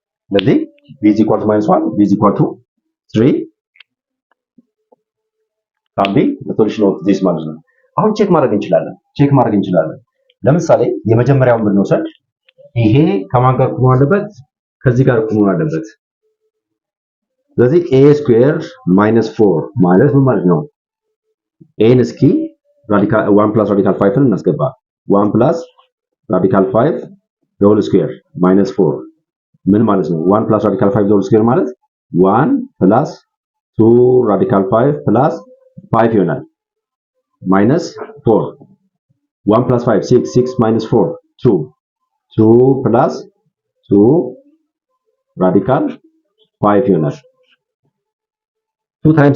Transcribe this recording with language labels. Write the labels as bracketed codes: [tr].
[en] ስለዚህ b is equal to minus 1, b is equal to 3 can be the solution of this [am] ማለት ነው። አሁን ቼክ ማድረግ እንችላለን። ለምሳሌ የመጀመሪያውን ብንወስድ ይሄ ከማን ጋር እኩል አለበት? ከዚህ ጋር እኩል አለበት። ስለዚህ [en] a square minus 4 [am] ማለት ምን ማለት ነው? ኤን እስኪ ራዲካል [en] 1 plus radical 5 [am] እናስገባ [en] 1 plus radical 5 the whole square minus 4 [am] ምን ማለት ነው? [en] 1 plus radical 5 the whole square ማለት 1 plus 2 radical 5 plus 5 ይሆናል minus 4 1 plus 5 6 minus 4 2 plus 2 radical 5 ይሆናል 2